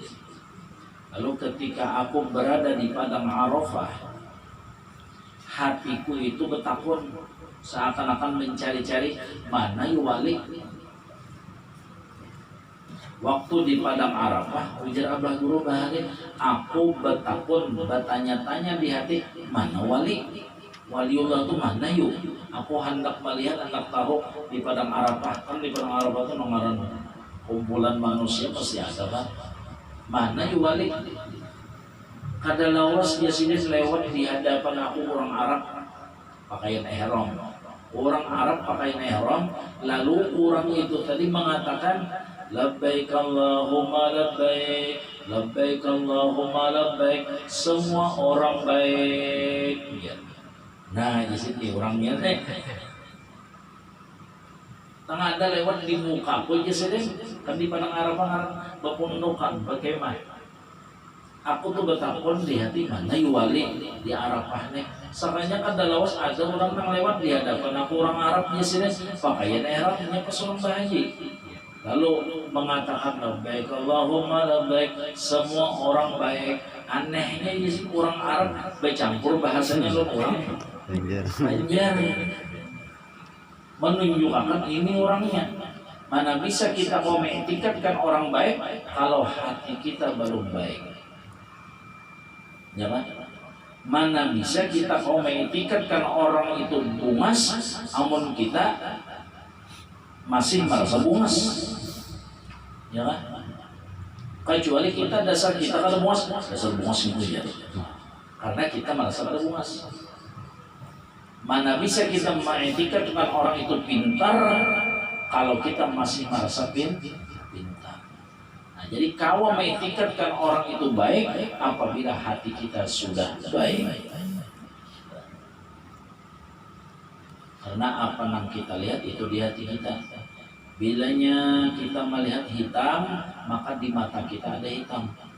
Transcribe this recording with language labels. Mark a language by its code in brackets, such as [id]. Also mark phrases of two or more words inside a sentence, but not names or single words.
[id] Lalu ketika aku berada di padang Arafah, hatiku itu bertakun seakan-akan mencari-cari mana wali. [bjn] Waktu di padang Arafah, ujar abah guru bahari, aku bertakun, [id] bertanya-tanya di hati, mana wali? Waliullah itu mana yuk? Aku hendak melihat, hendak tahu di padang Arafah. Kan di padang Arafah itu nomor kumpulan manusia pasti ada kan? Mana yuk wali? [bjn] Kada lawas dia sini lewat di hadapan aku orang Arab pakaian ihram. [id] Orang Arab pakaian ihram, lalu orang itu tadi mengatakan [ar] لبيك اللهم لبيك، لبيك اللهم لبيك, [id] semua orang baik. Ya. [bjn] Nah, di sini orangnya nih. Tengah ada lewat di muka aku aja sedih, kan di padang Arafah bepundukan, [id] bagaimana? Aku tuh bertakun di hati mana wali di Arafah nih. [bjn] Sakanya kan dalawas ada orang yang lewat di hadapan aku orang Arabnya sini pakaian ihramnya pas orang bahaji. [id] Lalu mengatakan [ar] لبيك اللهم لبيك, [id] semua orang baik. Anehnya di sini orang Arab bercampur bahasanya lo orang Banjar. Menunjukkan ini orangnya. Mana bisa kita mau mengiktikatkan orang baik kalau hati kita belum baik? [bjn] Ya kan? Mana bisa kita mau mengiktikatkan orang itu bungas, amun kita masih merasa bungas? [id] Ya kan? Kecuali kita dasar kita kalau bungas, dasar bungas itu ya. Karena kita merasa pada bungas. Mana bisa kita mengiktikatkan orang itu pintar kalau kita masih merasa pintar. Nah, jadi kalau mengiktikatkan orang itu baik apabila hati kita sudah baik. Karena apa yang kita lihat itu di hati kita. Bilanya kita melihat hitam, maka di mata kita ada hitam.